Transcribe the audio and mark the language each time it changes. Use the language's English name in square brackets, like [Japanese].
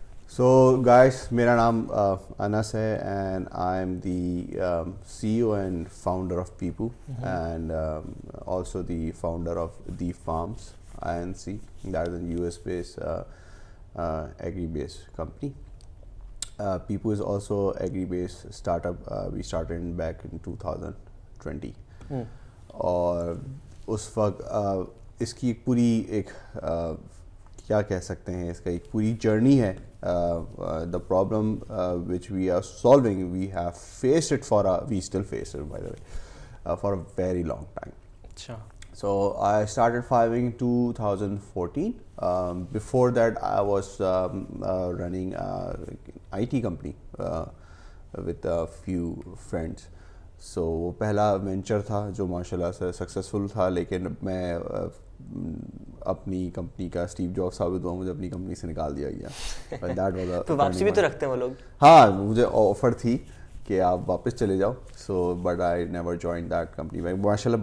[English] So, guys, [Urdu] mera naam Anas hai, [English] and I'm the CEO and founder of Peepoo, and also the founder of The Farms INC. That is a US-based agri-based company. Peepoo is also agri-based startup. We started back in 2020. [Urdu] اور اس وقت اس کی ایک پوری کیا کہہ سکتے ہیں، اس کا ایک پوری جرنی ہے. [English] The problem which we are solving, we have faced it we still face it by the way for a very long time. [Urdu] اچھا. [English] So I started farming in 2014. Before that, I was running IT company with a few friends. [Urdu] So وہ پہلا venture تھا جو ماشاء اللہ سے successful تھا، لیکن میں اپنی کمپنی کا اسٹیو جاب ثابت ہوا، مجھے اپنی کمپنی سے نکال دیا گیا. تو واپسی بھی تو رکھتے ہیں وہ لوگ. ہاں، مجھے آفر تھی کہ آپ واپس چلے جاؤ. [English] so but I never join that company [Urdu] ماشاء اللہ.